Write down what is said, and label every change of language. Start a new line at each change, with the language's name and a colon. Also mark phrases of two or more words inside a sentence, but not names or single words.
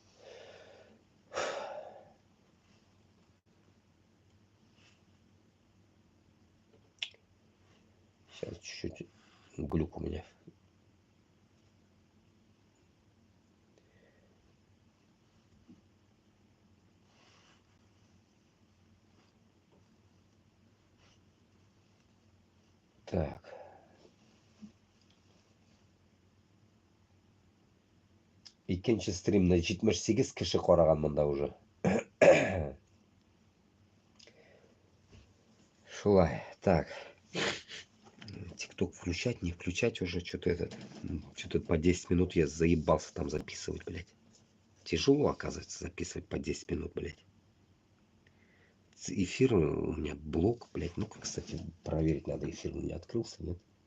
Russian: Сейчас чуть-чуть глюк у меня. Так.
Tatar: Икенче стримда 78 кеше караган монда уже. Шулай.
Russian: Так. ТикТок включать, не включать уже, что-то этот. Что-то по 10 минут я заебался там записывать, блядь. Тяжело, оказывается, записывать по 10 минут, блядь. Эфир у меня блок, блядь. Ну-ка, кстати, проверить надо, эфир у меня открылся, нет?